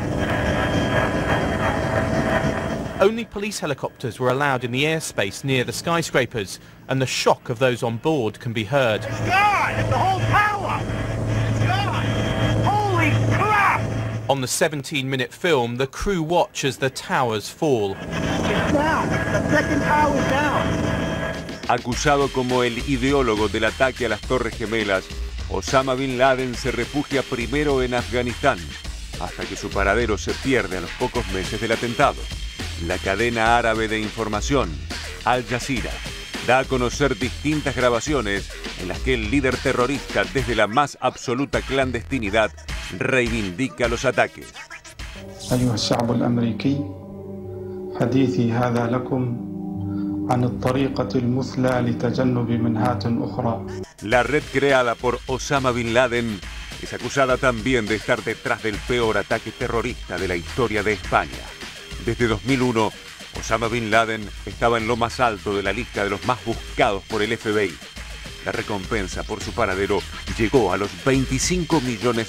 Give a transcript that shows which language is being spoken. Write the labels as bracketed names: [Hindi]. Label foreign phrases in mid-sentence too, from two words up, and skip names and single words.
[English] Only police helicopters were allowed in the airspace near the skyscrapers, and the shock of those on board can be heard. It's gone! It's the whole tower! It's gone! Holy crap! On the 17-minute film, the crew watch as the towers fall. It's down! The second tower's down! [Spanish] Acusado como el ideólogo del ataque a las Torres Gemelas, Osama Bin Laden se refugia primero en Afganistán, hasta que su paradero se pierde a los pocos meses del atentado. La cadena árabe de información, Al Jazeera, da a conocer distintas grabaciones en las que el líder terrorista, desde la más absoluta clandestinidad, reivindica los ataques. [Arabic] أيها الشعب الأمريكي، حديثي هذا لكم عن الطريقة المثلى لتجنب منهات أخرى. [Spanish] La red creada por Osama Bin Laden es acusada también de estar detrás del peor ataque terrorista de la historia de España. Desde 2001, Osama Bin Laden estaba en lo más alto de la lista de los más buscados por el FBI. La recompensa por su paradero llegó a los $25 millones.